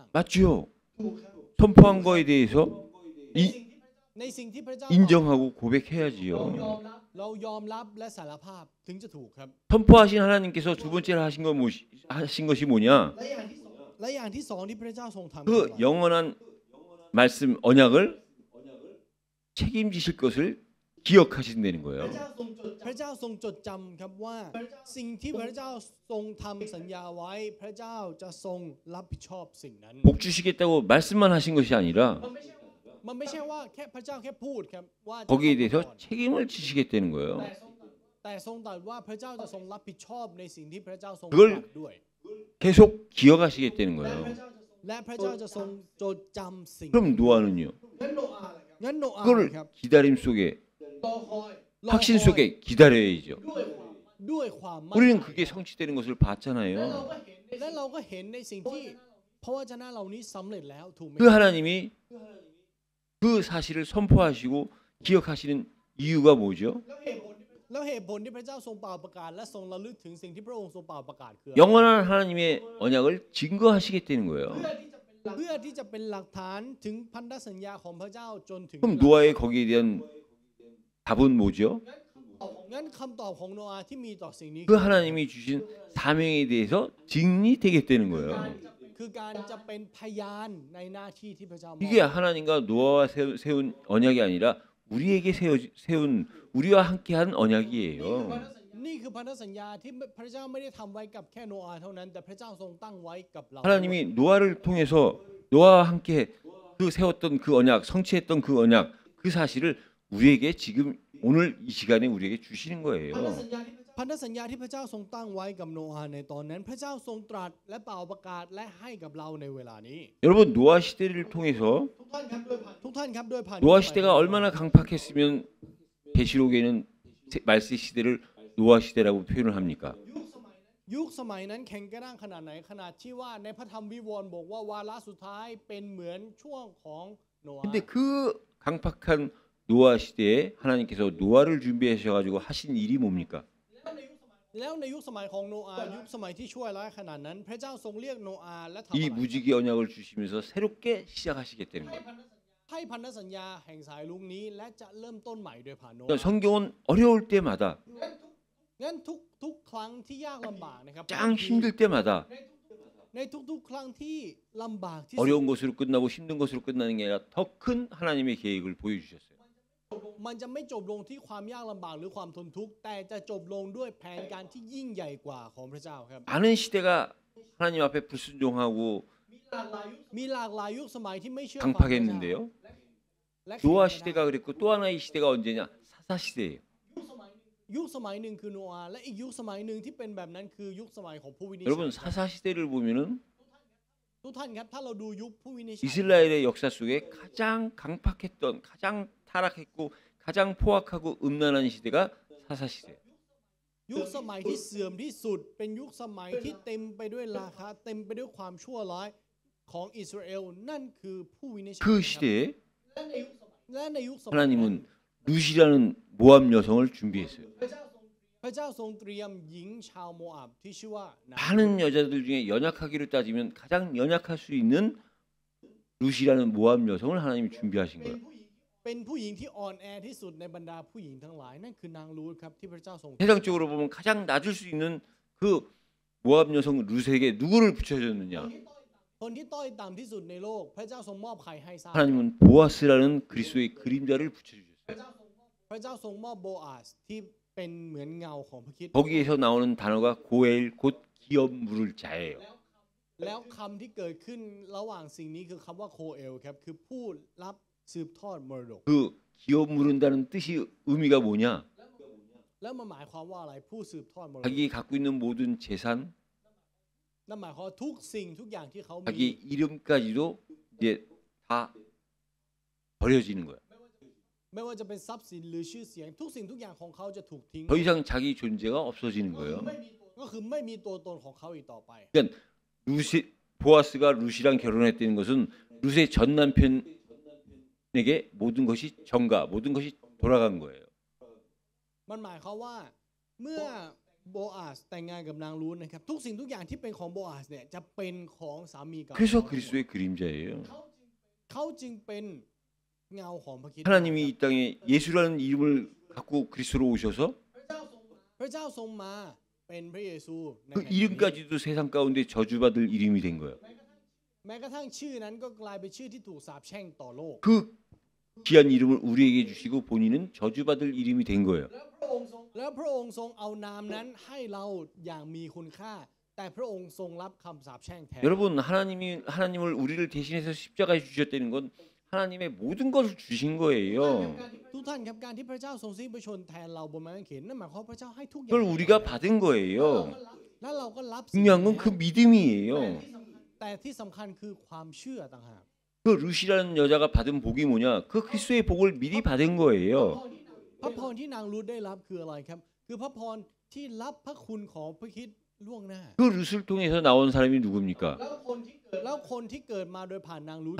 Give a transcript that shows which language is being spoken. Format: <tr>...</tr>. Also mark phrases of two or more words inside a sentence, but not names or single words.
<ko>맞죠? 선포한 거에 대해서</ko> <th>ในสิ่งที่พระเจ้า</th> <ko>인정하고 고백해야지요.</ko> <th>เรายอมรับและสารภาพถึงจะถูกครับ</th> <ko>선포하신 하나님께서 두 번째로 하신 건 하신 것이 뭐냐?</ko> <th>และอย่างที่สองที่พระเจ้าทรงทำ</th> <ko>그 영원한 말씀 언약을 책임지실 것을 기억하신다는 거예요.</ko> <th>พระเจ้าทรงจดจำครับว่าสิ่งที่พระเจ้าทรงทำสัญญาไว้พระเจ้าจะทรงรับผิดชอบสิ่งนั้น</th> <ko>복 주시겠다고 말씀만 하신 것이 아니라</ko> <th>มันไม่ใช่ว่าแค่พระเจ้าแค่พูดครับว่าจะ</th> <ko>거기에 대해서 책임을 지시겠다는 거예요.</ko> <th>แต่ทรงตรัสว่าพระเจ้าจะทรงรับผิดชอบในสิ่งที่พระเจ้าทรง</th> <ko>그걸</ko> <th>ตรัสด้วย</th> <ko>계속 기억하시겠다는 거예요.</ko> <th>และพระเจ้าจะทรงจดจำสิ่ง</th> <ko>그럼 노아는요?</ko> <th>งั้นโนอาห์</th> <ko>그걸</ko> <th>ครับ</th> <ko>기다림 속에</ko> <th>รอคอย</th> <ko>확신 속에 기다려야죠.</ko> <th>ด้วยความมั่น</th> <ko>우리는</ko> <th>ใจ</th> <ko>그게 성취되는 것을 봤잖아요.</ko> <th>และเราก็เห็นในสิ่งที่พระวจนะเหล่านี้สำเร็จแล้วถูกไหม</th> <ko>그 하나님이 그 사실을 선포하시고 기억하시는 이유가 뭐죠?</ko> <th>แล้วเหตุผลที่พระเจ้าทรงเป่าประกาศและทรงระลึกถึงสิ่งที่พระองค์ทรงเป่าประกาศคือ</th> <ko>영원한 하나님의 언약을 증거하시겠다는 거예요.</ko> <th>เพื่อที่จะเป็นหลักฐานถึงพันธสัญญาของพระเจ้าจนถึง</th> <ko>그럼 노아의 거기에 대한 답은 뭐죠?</ko> <th>งั้นคำตอบของโนอาห์ที่มีต่อสิ่งนี้</th> <ko>그 하나님이 주신 사명에 대해서 증리되겠다는 거예요.</ko> <th>คือการจะเป็นพยานในหน้าที่ที่พระเจ้ามอบ</th> <ko>이게 하나님과 노아와 세운 언약이 아니라 우리에게 세운 우리와 함께한 언약이에요.</ko> <th>นี่คือพันธสัญญาที่พระเจ้าไม่ได้ทำไว้กับแค่โนอาห์เท่านั้นแต่พระเจ้าทรงตั้งไว้กับเรา</th> <ko>하나님이 노아를 통해서 노아와 함께 그 세웠던 그 언약, 성취했던 그 언약, 그 사실을 우리에게 지금 오늘 이 시간에 우리에게 주시는 거예요.</ko> <th>พันธสัญญาที่พระเจ้าทรงตั้งไว้กับโนอาห์ในตอนนั้นพระเจ้าทรงตรัสและเป่าประกาศและให้กับเราในเวลานี้</th> <ko>여러분 노아 시대를 통해서</ko> <th>ทุกท่านครับด้วยผ่าน</th> <ko>노아 시대가 얼마나 강팍했으면 계시록에는 말세 시대를 노아 시대라고 표현을 합니까?</ko> <th>ยุคสมัยนั้นแข็งกระด้างขนาดไหนขนาดที่ว่าในพระธรรมวิวรณ์บอกว่าวาระสุดท้ายเป็นเหมือนช่วงของโนอาห์</th> <ko>근데 그 강팍한 노아 시대에 하나님께서 노아를 준비하셔가지고 하신 일이 뭡니까?</ko> <th>แล้วในยุคสมัยของโนอาห์ยุคสมัยที่ชั่วร้ายขนาดนั้นพระเจ้าทรงเรียกโนอาห์และทำ</th> <ko>이</ko> <th>อะไร</th> <ko>무지개 언약을 주시면서 새롭게 시작하시겠다는 거예요.</ko> <th>ให้พันธสัญญาแห่งสายลุงนี้และจะเริ่มต้นใหม่โดยผ่านโนอา</th> <ko>그러니까</ko> <th>ห์</th> <ko>성경은 어려울 때마다</ko> <th>งั้นทุกครั้งที่ยากลำบากนะครับ</th> <ko>짱 힘들 때마다</ko> <th>ในทุกๆครั้งที่ลำบากที่สุด</th> <ko>어려운 것으로 끝나고 힘든 것으로 끝나는 게 아니라 더 큰 하나님의 계획을 보여주셨어요.</ko> <th>มันจะไม่จบลงที่ความยากลำบากหรือความทนทุกข์แต่จะจบลงด้วยแผนการที่ยิ่งใหญ่กว่าของพระเจ้าครับ</th> <ko>많은 시대가 하나님 앞에 불순종하고</ko> <th>มีหลากหลายยุคสมัยที่ไม่เชื่อฟังพระเจ้า</th> <ko>강팍했는데요.</ko> <th>และ</th> <ko>노아 시대가 그랬고 또 하나의 시대가 언제냐? 사사 시대예요.</ko> <th>ยุคสมัยหนึ่งคือโนอาห์และอีกยุคสมัยหนึ่งที่เป็นแบบนั้นคือยุคสมัยของผู้วินิจฉั</th> <ko>여러분</ko> <th>ย</th> <ko>사사 시대를 보면은</ko> <th>ทุกท่านครับถ้าเราดูยุคผู้วินิจฉัย</th> <ko>이스라엘의 역사 속에 가장 강팍했던, 가장 타락했고, 가장 포악하고 음란한 시대가 사사 시대.</ko> <th>ยุคสมัยที่เสื่อมที่สุดเป็นยุคสมัยที่เต็มไปด้วยราคะเต็มไปด้วยความชั่วร้ายของอิสราเอลนั่นคือผู้วินิจฉัย</th> <ko>그 시대에</ko> <th>และในยุคสมัยนั้น</th> <ko>하나님은 루시라는 모압 여성을 준비했어요.</ko> <th>พระเจ้าทรงเตรียมหญิงชาวโมอาบที่ชื่อว่านา</th> <ko>많은 여자들 중에 연약하기로 따지면 가장 연약할 수 있는 루시라는 모압 여성을 하나님이 준비하신 거예요.</ko> <th>เป็นผู้หญิงที่อ่อนแอที่สุดในบรรดาผู้หญิงทั้งหลายนั่นคือนางรูธครับที่พระเจ้าทรง</th> <ko>세상적으로 보면 가장 낮을 수 있는 그 모압 여성 루스에게 누구를 붙여줬느냐?</ko> <th>คนที่ต้อยต่ำที่สุดในโลกพระเจ้าทรงมอบใครให้ทราบ</th> <ko>하나님은 보아스라는 그리스도의 그림자를 붙여주셨어요.</ko> <th>พระเจ้าทรงมอบโบอาสที่เป็นเหมือนเงาของพระคริสต์</th> <ko>거기에서 나오는 단어가 고엘 곧 기업 물을 자예요.</ko> <th>แล้วคำที่เกิดขึ้นระหว่างสิ่งนี้คือคำว่าโคเอลครับคือผู้รับสืบทอดมรดก</th> <ko>그 기업 물은다는 뜻이 의미가 뭐냐?</ko> <th>แล้วมันหมายความว่าอะไรผู้สืบทอดมรดก</th> <ko>자기 갖고 있는 모든 재산,</ko> <th>นั่นหมายความว่าทุกสิ่งทุกอย่างที่เขามี</th> <ko>자기 이름까지도 이제 다 버려지는 거야.</ko> <th>ไม่ว่าจะเป็นทรัพย์สินหรือชื่อเสียงทุกสิ่งทุกอย่างของเขาจะถูกทิ้ง</th> <ko>더 이상 자기 존재가 없어지는 거예요.</ko> <th>ก็คือไม่มีตัวตนของเขาอีกต่อไป</th> <ko>그러니까 루시 보아스가 루시랑 결혼했다는 것은 루시의 전 남편에게 모든 것이 전가, 모든 것이 돌아간 거예요.</ko> <th>มันหมายความว่าเมื่อโบอาสแต่งงานกับนางรูธนะครับทุกสิ่งทุกอย่างที่เป็นของโบอาสเนี่ยจะเป็นของสามีเก่า</th> <ko>그래서 그리스도의 그림자예요.</ko> <th>เขาจึงเป็นเงาของพระคริสต์</th> <ko>하나님이 이 땅에 예수라는 이름을 갖고 그리스도로 오셔서</ko> <th>พระเจ้าทรงมาเป็นพระเยซูใน</th> <ko>그</ko> <th>แผ่นดินนี้</th> <ko>이름까지도 세상 가운데 저주받을 이름이 된 거예요.</ko> <th>แม้กระทั่งชื่อนั้นก็กลายเป็นชื่อที่ถูกสาปแช่งต่อโลก</th> <ko>그 귀한 이름을 우리에게 주시고 본인은 저주받을 이름이 된 거예요.</ko> <th>แล้วพระองค์ทรงเอานามนั้นให้เราอย่างมีคุณค่า แต่พระองค์ทรงรับคำสาปแช่งแทน</th> <ko>여러분 하나님을 우리를 대신해서 십자가에 주셨다는 건 하나님의 모든 것을 주신 거예요.</ko> <th>ทุกท่านครับการที่พระเจ้าทรงสิ้นพระชนม์แทนเราบนไม้กางเขนนั่นหมายความว่าพระเจ้าให้ทุกอย่าง</th> <ko>그걸 우리가 받은 거예요.</ko> <th>และเราก็รับสิ่ง</th> <ko>중요한</ko> <th>นั้น</th> <ko>건 그 믿음이에요.</ko> <th>แต่ที่สำคัญคือความเชื่อต่างหาก</th> <ko>그 루시라는 여자가 받은 복이 뭐냐? 그 그리스도의 복을 미리 받은 거예요.</ko> <th>พระพรที่นางรูธได้รับคืออะไรครับ คือพระพรที่รับพระคุณของพระคริสต์ล่วงหน้า</th> <ko>그 루스를 통해서 나온 사람이 누굽니까?</ko> <th>แล้วคนที่เกิดมาโดยผ่านนางรูธ</th>